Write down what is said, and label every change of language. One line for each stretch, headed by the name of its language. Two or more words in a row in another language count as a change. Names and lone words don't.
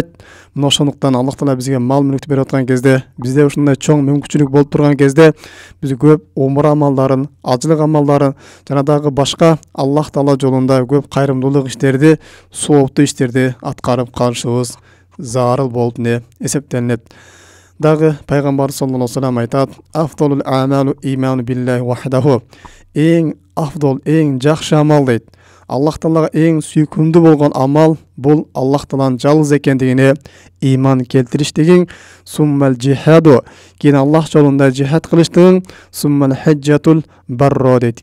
Kyrgyz: Мына ошондуктан Аллах Таала бизге мал мүлктү берип аткан кезде, бизде ушундай чоң мүмкүнчүлүк болуп турган кезде, биз көп умра амалдарын, ажылык амалдарын, жана дагы башка Аллах Таала жолунда көп кайрымдуулук иштерди, сооптуу иштерди аткарып калышыбыз зарыл болуп эсептелинет. Дагы пайгамбар
Arabic: صلى الله عليه وسلم
Kyrgyz: айтат:
Arabic: "أفضل العمل إيمان بالله وحده."
Kyrgyz: Эң афдал, эң жакшы амал дейт. Аллах Таалага эң сүйкүмдүү болгон амал бул Аллах Тааланын жалгыз экендигине иман келтириштигин,
Arabic: ثم الجهاد,
Kyrgyz: кийин Аллах жолунда жихад кылыштыгын,
Arabic: ثم الحج المبرور
Kyrgyz: дейт.